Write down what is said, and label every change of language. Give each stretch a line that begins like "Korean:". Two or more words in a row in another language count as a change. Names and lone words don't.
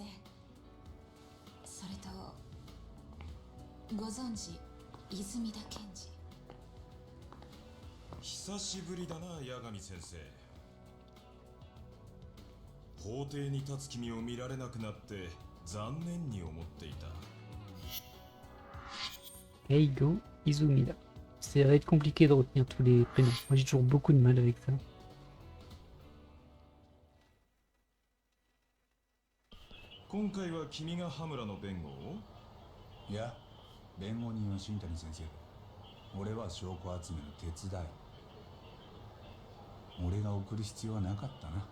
Japanese: それとご存知泉田検事。久しぶりだな八神先生。法廷に立つ君を見られなくなって残念に思っていた。 Keigo Izumida.
French: Ça va être compliqué de retenir tous les prénoms. Moi j'ai toujours beaucoup de mal avec ça.
Japanese: 今回は君が羽村の弁護を？いや、弁護人は新谷先生で、俺は証拠集めの手伝い。俺が送る必要はなかったな。